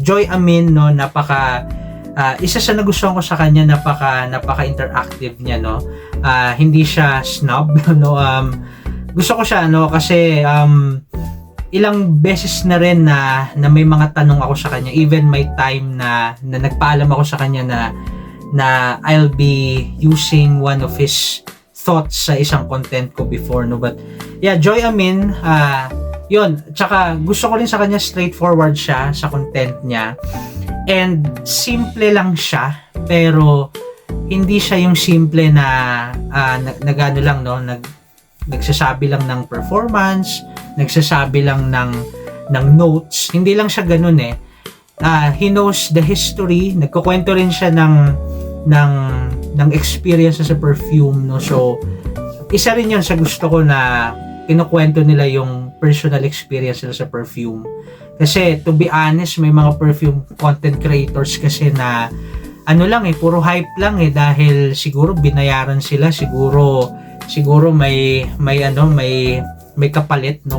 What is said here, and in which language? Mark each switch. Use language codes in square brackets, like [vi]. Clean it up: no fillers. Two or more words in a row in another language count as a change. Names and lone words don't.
[tl] Joy Amin, no, isa sa nagustuhan ko sa kanya, napaka-interactive niya, no? Hindi siya snob, no? Gusto ko siya, no, kasi ilang beses na rin na may mga tanong ako sa kanya, even may time na nagpaalam ako sa kanya na [en] I'll be using one of his thoughts [tl] sa isang content ko before, no? [en] But yeah, [tl] Joy Amin, yun, tsaka gusto ko rin sa kanya, straightforward siya sa content niya, and simple lang siya, pero hindi siya yung simple na nagano lang, no, nagsasabi lang ng performance, nagsasabi lang ng notes. Hindi lang siya ganun, eh. [en] He knows the history, [tl] nagkukwento rin siya ng experience sa perfume, no? So isa rin yun sa gusto ko, na kinukwento nila yung personal experience nila sa perfume. Kasi [en] to be honest, [tl] may mga [en] perfume content creators [tl] kasi na lang, puro hype lang, dahil siguro binayaran sila, siguro may kapalit, no?